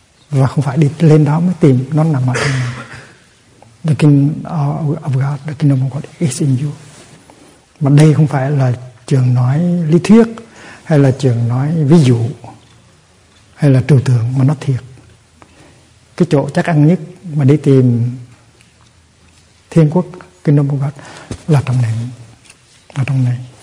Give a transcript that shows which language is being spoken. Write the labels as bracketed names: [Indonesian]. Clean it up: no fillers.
[Vietnamese] Và không phải đi lên đó mới tìm, nó nằm ở trong mình. [English] The Kingdom of God, the Kingdom of God is in you. [Vietnamese] Mà đây không phải là trường nói lý thuyết hay là trường nói ví dụ hay là trừu tượng, mà nó thiệt. Cái chỗ chắc ăn nhất mà đi tìm thiên quốc, Kingdom of God là trong này, là trong này.